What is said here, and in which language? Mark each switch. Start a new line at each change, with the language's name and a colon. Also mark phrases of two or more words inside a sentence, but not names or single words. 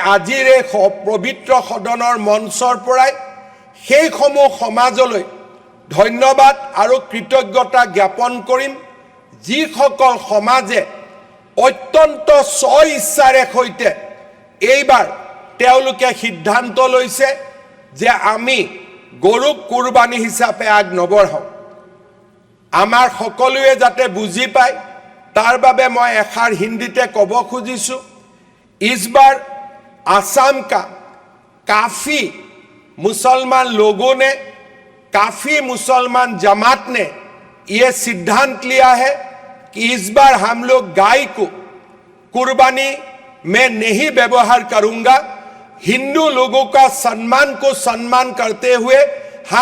Assamese: আজিৰ এই পবিত্ৰ সদনৰ মঞ্চৰ পৰাই সেইসমূহ সমাজলৈ ধন্যবাদ আৰু কৃতজ্ঞতা জ্ঞাপন কৰিম যিসকল সমাজে অত্যন্ত স্ব ইচ্ছাৰে সৈতে এইবাৰ তেওঁলোকে সিদ্ধান্ত লৈছে যে আমি গৰুক কুৰবানী হিচাপে আগ নবঢ়াওঁ আমাৰ সকলোৱে যাতে বুজি পায় তাৰ বাবে মই এষাৰ হিন্দীতে ক'ব খুজিছোঁ
Hindi: इस बार आसाम का काफ़ी मुसलमान लोगों ने काफ़ी मुसलमान जमात ने ये सिद्धांत लिया है कि इस बार हम लोग गाय को कुर्बानी में नहीं व्यवहार करूंगा हिंदू लोगों का सम्मान को सम्मान करते हुए हम